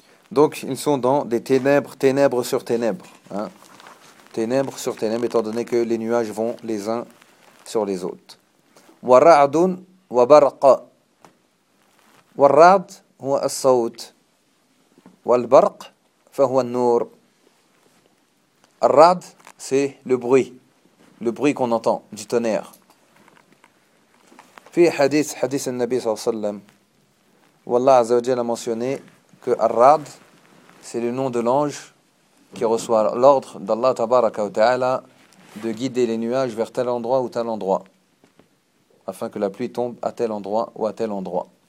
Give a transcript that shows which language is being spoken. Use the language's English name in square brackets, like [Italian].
[French] Donc ils sont dans des ténèbres, ténèbres sur ténèbres. Hein. Ténèbres sur ténèbres, étant donné que les nuages vont les uns sur les autres. [Arabic] وَرَعْدٌ وبرق والرعد هو الصوت والبرق فهو النور. [French] الرعد c'est le bruit qu'on entend du tonnerre. [Arabic] في حديث النبي صلى الله عليه وسلم, [French] où Allah عز وجل a mentionné que الرعد c'est le nom de l'ange qui reçoit l'ordre d'Allah tabaraka wa ta'ala de guider les nuages vers tel endroit ou tel endroit, afin que la pluie tombe à tel endroit ou à tel endroit.